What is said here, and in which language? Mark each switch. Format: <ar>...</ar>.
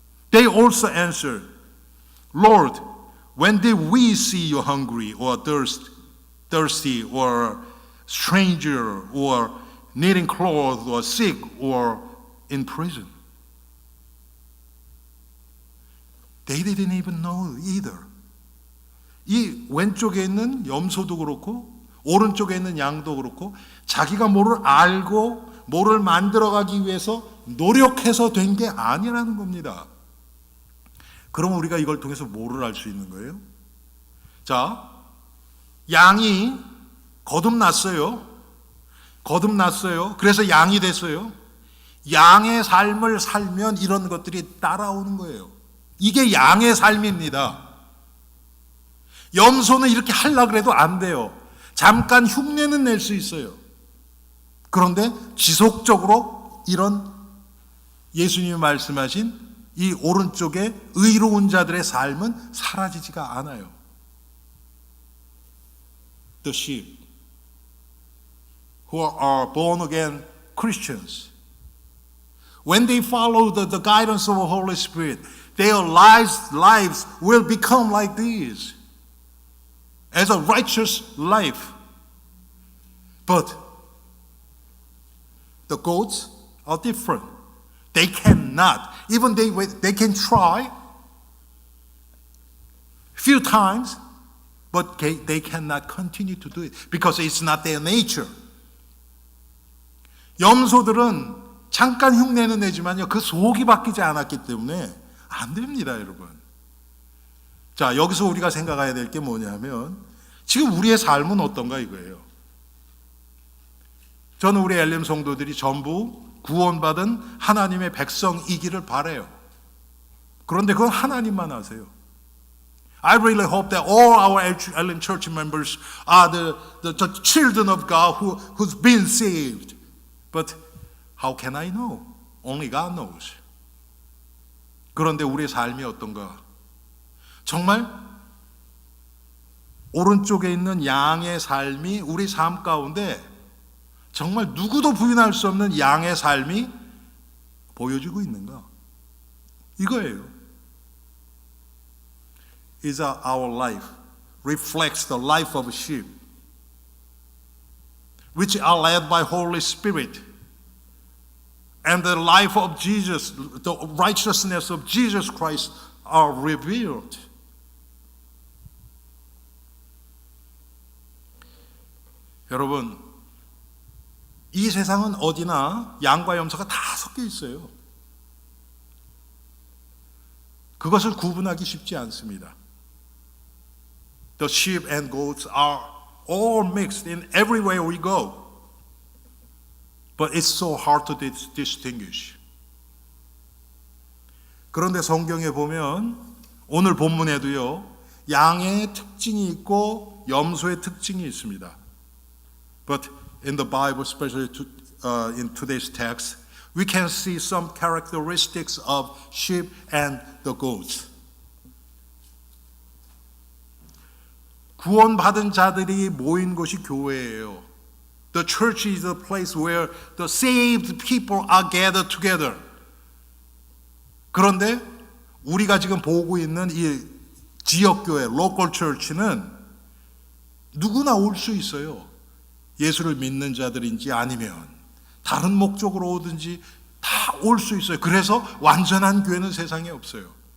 <en>They also answered, Lord, when did we see you hungry or thirsty or stranger or needing clothes or sick or in prison? They didn't even know either.</en> <ko>이 왼쪽에 있는 염소도 그렇고 오른쪽에 있는 양도 그렇고 자기가 뭐를 알고 뭐를 만들어가기 위해서 노력해서 된 게 아니라는 겁니다. 그럼 우리가 이걸 통해서 뭐를 알 수 있는 거예요? 자, 양이 거듭났어요. 그래서 양이 됐어요. 양의 삶을 살면 이런 것들이 따라오는 거예요. 이게 양의 삶입니다. 염소는 이렇게 하려고 해도 안 돼요. 잠깐 흉내는 낼 수 있어요. 그런데 지속적으로 이런 예수님이 말씀하신 이 오른쪽에 의로운 자들의 삶은 사라지지가 않아요.</ko> <en>The sheep who are born again Christians, when they follow the guidance of the Holy Spirit, their lives will become like these, as a righteous life. But the goats are different. They cannot, even they can try few times, but they cannot continue to do it because it's not their nature.</en> <ko>염소들은 잠깐 흉내는 내지만요, 그 속이 바뀌지 않았기 때문에 안 됩니다, 여러분. 자, 여기서 우리가 생각해야 될 게 뭐냐면, 지금 우리의 삶은 어떤가 이거예요. 저는 우리 엘렘 성도들이 전부 구원받은 하나님의 백성이기를 바라요. 그런데 그건 하나님만 아세요.</ko> <en>I really hope that all our Ellen church members are the children of God who's been saved. But how can I know? Only God knows.</en> <ko>그런데 우리의 삶이 어떤가? 정말 오른쪽에 있는 양의 삶이 우리 삶 가운데 정말 누구도 부인할 수 없는 양의 삶이 보여지고 있는가? 이거예요.</ko> <en>Is our life reflects the life of sheep, which are led by Holy Spirit, and the life of Jesus, the righteousness of Jesus Christ are revealed.</en> <ko>여러분, 이 세상은 어디나 양과 염소가 다 섞여 있어요. 그것을 구분하기 쉽지 않습니다.</ko> <en>The sheep and goats are all mixed in everywhere we go. But it's so hard to distinguish.</en> <ko>그런데 성경에 보면 오늘 본문에도요, 양의 특징이 있고 염소의 특징이 있습니다.</ko> <en>But in the Bible, especially in today's text, we can see some characteristics of sheep and the goats.</en> <ko>구원받은 자들이 모인 곳이 교회예요.</ko> <en>The church is a place where the saved people are gathered together.</en> <ko>그런데 우리가 지금 보고 있는 이 지역교회, local church는 누구나 올 수 있어요. 예수를 믿는 자들인지 아니면 다른 목적으로 오든지 다 올 수 있어요. 그래서 완전한 교회는 세상에 없어요.</ko>